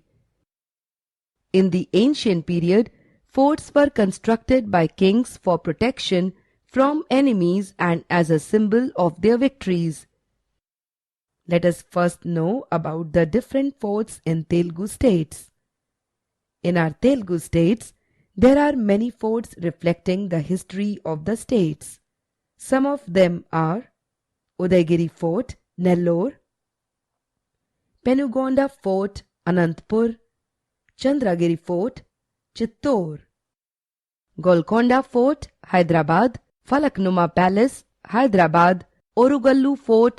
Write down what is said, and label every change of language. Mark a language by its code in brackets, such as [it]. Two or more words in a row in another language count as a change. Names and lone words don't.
[en] In the ancient period, forts were constructed by kings for protection from enemies and as a symbol of their victories. Let us first know about the different forts in Telugu states. In our Telugu states, there are many forts reflecting the history of the states. Some of them are Udayagiri Fort, Nellore; Penugonda Fort, Anantapur; Chandragiri Fort, Chittor; Golconda Fort, Hyderabad; Falaknuma Palace, Hyderabad; Orugallu Fort,